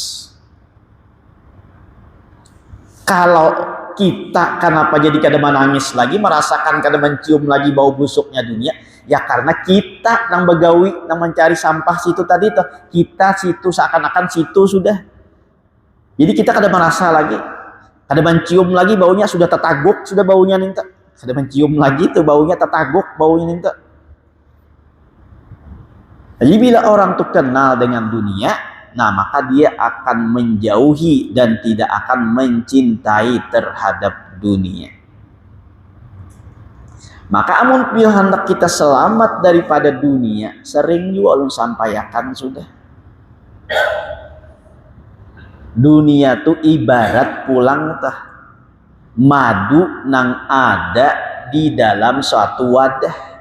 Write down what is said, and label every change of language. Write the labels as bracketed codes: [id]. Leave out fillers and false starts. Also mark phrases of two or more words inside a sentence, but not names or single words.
[bjn] Kalau kita kenapa jadi kada menangis lagi, merasakan kada mencium lagi bau busuknya dunia, ya karena kita nang begawi, nang mencari sampah situ tadi tuh, kita situ seakan-akan situ sudah. Jadi kita kada merasa lagi, kada mencium lagi baunya, sudah tetaguk, sudah baunya ninta. Kada mencium lagi tuh baunya, tetaguk baunya ninta. [id] Jadi bila orang tuh kenal dengan dunia, nah maka dia akan menjauhi dan tidak akan mencintai terhadap dunia. [bjn] Maka amun bila hendak kita selamat daripada dunia, sering juga ulun sampaikan sudah. Dunia tuh ibarat pulang tah madu nang ada di dalam suatu wadah.